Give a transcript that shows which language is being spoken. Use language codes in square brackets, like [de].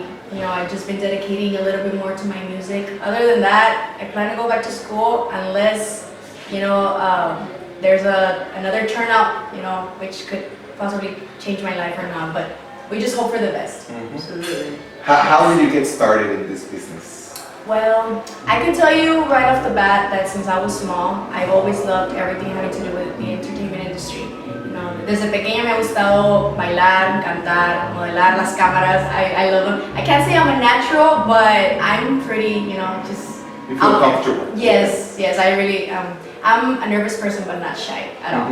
[en] And I've just been dedicating a little bit more to my music. Other than that, I plan to go back to school unless, there's another turnout, which could possibly change my life or not. But we just hope for the best. Mm-hmm. Absolutely. How did you get started in this business? Well, I can tell you right off the bat that since I was small, I've always loved everything having to do with the entertainment industry. [es] Desde pequeña me ha gustado bailar, cantar, modelar, las cámaras. [en] I love them. I can't say I'm a natural, but I'm pretty, just. You feel comfortable? Yes, I really I'm a nervous person, but not shy at all.